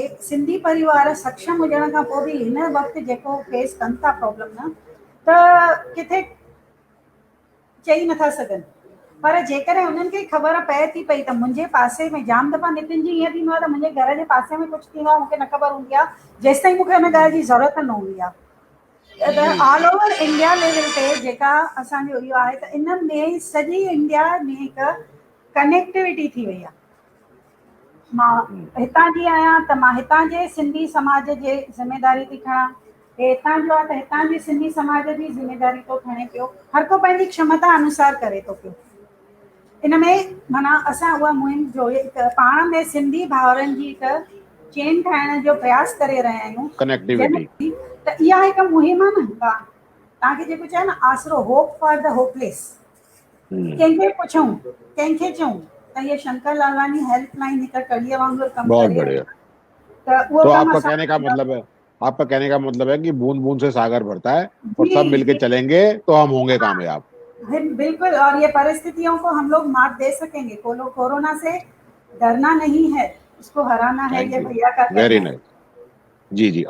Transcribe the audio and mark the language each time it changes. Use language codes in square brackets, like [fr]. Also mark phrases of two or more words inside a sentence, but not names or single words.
[sd] सिंधी परिवार सक्षम हुजण खां पोइ बि हिन वक़्तु जेको फेस कनि था प्रॉब्लम न, त किथे चई नथा सघनि। पर जेकॾहिं उन्हनि खे ख़बर पए थी पई त मुंहिंजे पासे में जाम दफ़ा नितिन जी ईअं थींदो आहे त मुंहिंजे घर जे पासे में कुझु थींदो आहे, मूंखे न ख़बर हूंदी आहे जेसि ताईं मूंखे हुन ॻाल्हि जी ज़रूरत न हूंदी आहे। त [en] all over India level [sd] ते जेका असांजो इहो आहे त इन में सॼी इंडिया में हिकु कनेक्टिविटी थी वई आहे। मां हितां जी आहियां त मां हितां जे सिंधी समाज जे ज़िमेदारी थी खणां, हितां जो आहे त हितां जी सिंधी समाज जी ज़िमेदारी थो खणे पियो। हर को पंहिंजी क्षमता अनुसार करे थो पियो। इन में माना असां उहा मुहिम जो पाण में सिंधी भाउरनि जी हिकु चेन ठाहिण जो प्रयास करे रहिया आहियूं, कनेक्टिविटी। त इहा हिकु मुहिम आहे न। तव्हांखे जेको चयो न आसरो, [en] hope for the hopeless. [sd] कंहिंखे पुछूं, कंहिंखे चऊं त ये शंकर लालवानी हेल्पलाइन हिकु कड़ीअ वांगुरु कमु [hi] बहुत [sd] करे। [hi] बढ़िया। [sd] त उहो [hi] तो [sd] कमु [hi] आपका [sd] असां [hi] कहने का मतलब है कि बूंद बूंद से सागर भरता है और जी, सब मिलके जी। चलेंगे तो हम होंगे कामयाब। बिल्कुल, और ये परिस्थितियों को हम लोग मात दे सकेंगे। कोरोना से डरना नहीं है, उसको हराना है, [en] thank [hi] ये [en] you, [hi] भैया का [en] very [hi] कहना है। नाइस। जी जी,